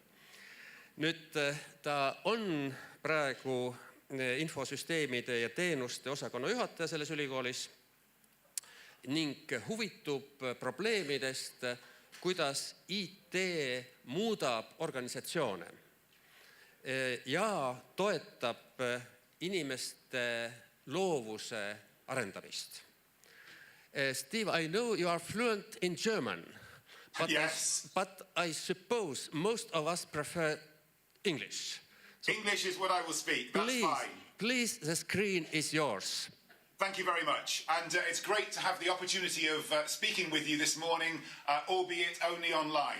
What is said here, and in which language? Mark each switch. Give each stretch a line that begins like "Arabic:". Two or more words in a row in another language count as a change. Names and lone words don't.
Estonian: Nüüd ta on praegu infosüsteemide ja teenuste osakonna juhataja selles ülikoolis ning huvitub probleemidest, kuidas IT muudab organisatsioone ja toetab inimeste loovuse arendamist.
English: Steve, I know you are fluent in German, but, yes. But I suppose most of us prefer English. So English is what I will speak. That's fine. Please, the screen is yours. Thank you very much. And it's great to have the opportunity of speaking with you this morning, albeit only online.